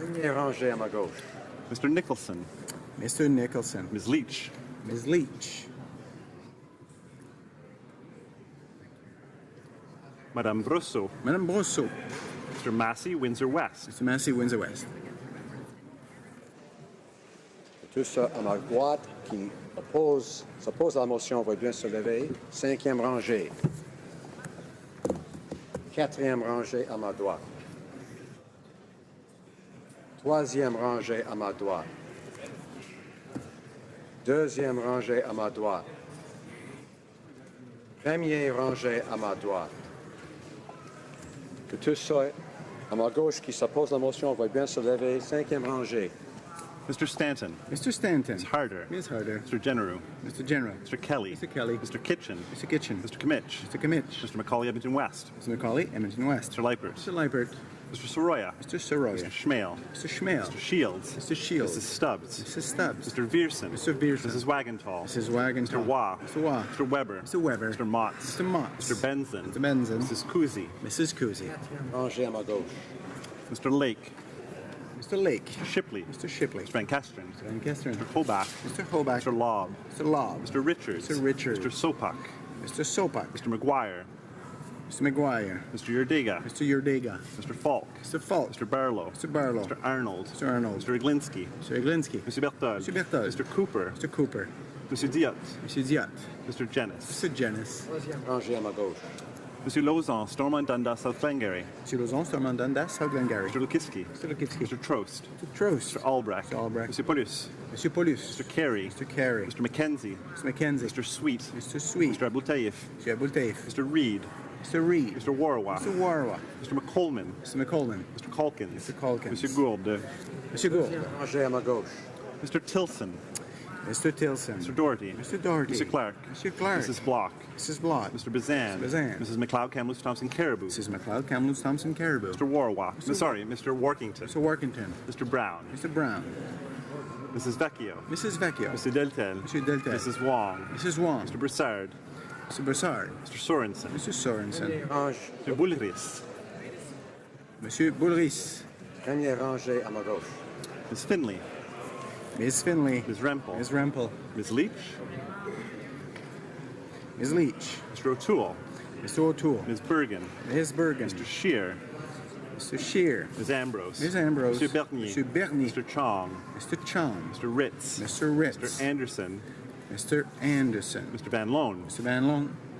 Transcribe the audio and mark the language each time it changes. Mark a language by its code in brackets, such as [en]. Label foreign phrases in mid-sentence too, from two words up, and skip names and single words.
[fr] Première rangée à ma gauche. Mr. Nicholson. Mr. Nicholson. Ms. Leach. Ms. Leach. Madame Brosseau. Madame Brosseau. Mr. Massey, Windsor West. Mr. Massey, Windsor West. Tout ça à ma droite qui s'oppose à la motion va bien se lever. Cinquième rangée. Quatrième rangée à ma droite. Troisième rangée à ma droite. Deuxième rangée à ma droite. Première rangée à ma droite. Que tout ça à ma gauche qui s'oppose à la motion va bien se lever. Cinquième rangée. Mr. Stanton. Mr. Stanton. Ms. Harder. Ms. Harder. Mr. General. Mr. General. Mr. Kelly. Mr. Kelly. Mr. Kitchen. Mr. Kitchen. Mr. Kimmich. Mr. Kimmich. Mr. Macaulay, Edmonton West. Mr. Macaulay, Edmonton West. Mr. Leipert. Mr. Leipert. Mr. Soroya. Mr. Soroya. Mr. Schmale. Mr. Schmale. Mr. Shields. Mr. Shields. Mrs. Stubbs. Mrs. Stubbs. Mr. Vierson. Mr. Vierson. Mrs. Wagenthal. Mrs. Wagenthal. Mr. Waugh. Mr. Waugh. Mr. Weber. Mr. Weber. Mr. Motts. Mr. Motts. Mr. Benson. Mr. Benson. Mrs. Kuzi. Mrs. Cousy. Rangée à ma gauche. Mr. Lake. Mr. Lake. Mr. Shipley. Mr. Shipley. Mr. Van Kesteren. Van Kesteren. Mr. Hobach. Mr. Hobach. Mr. Lobb. Mr. Lobb. Mr. Richards. Mr. Richards. Mr. Sopak. Mr. Sopak. Mr. McGuire. Mr. McGuire. Mr. Yerdega. Mr. Yurdega. Mr. Falk. Mr. Falk. Mr. Barlow. Mr. Barlow. Mr. Arnold. Mr. Arnold. Mr. Iglinski. Mr. Iglinski. Mr. Berthold. Mr. Berthold. Mr. Cooper. Mr. Cooper. Mr. Diot. Mr. Diot. Mr. Jennis. Mr. Jennis. Troisième rangée à ma gauche. Mr. Lauzon, Stormont Dundas, South Glengarry. Mr. Lozon, Stormont Dundas, South Glengarry. Mr. Lukitsky. Mr. Lukitsky. Mr. Trost. Mr. Trost. Mr. Albrecht. Mr. Albrecht. Mr. Paulus. Mr. Paulus. Mr. Carey. Mr. Carey. Mr. Mackenzie. Mr. Mackenzie. Mr. Sweet. Mr. Sweet. Mr. Abultaif. Mr. Abultaif. Mr. Reed. Mr. Reed. Mr. Warwa. Mr. Warwa. Mr. McColman. Mr. McColman. Mr. Calkins. Mr. Calkins. Mr. Gourde. Mr. Gould. Rangée à ma gauche. Mr. Tilson. Mr. Tilson. Mr. Doherty. Mr. Doherty. Mr. Clark. Mr. Clark. Mrs. Block. Mrs. Block. Mr. Bazan. Mr. Bazan. Mrs. McLeod, Kamloops, Thompson, Caribou. Mrs. McLeod, Kamloops, Thompson, Caribou. Mr. Warwa. Mr. Workington. Mr. Workington. Mr. Brown. Mr. Brown. Mrs. Vecchio. Mrs. Vecchio. Mr. Deltel. Mr. Deltel. Mrs. Wong. Mrs. Wong. Mr. Broussard. Mr. Broussard. Mr. Sorensen. Mr. Sorensen. Range, Mr. Bullris. Monsieur Boulris. première rangée à ma gauche. Ms. Finley. Ms. Finley. Ms. Rempel. Ms. Rempel. Ms. Leach. Ms. Leach. Mr. O'Toole. Mr. O'Toole. Ms. Bergen. Ms. Bergen. Mr. Shear. Mr. Shear. Ms. Ambrose. Ms. Ambrose. Mr. Bernier. Mr. Bernier. Mr. Chong. Mr. Chong. Mr. Ritz. Mr. Ritz. Mr. Anderson. Mr. Anderson. Mr. Van Loan. Mr. Van Loan.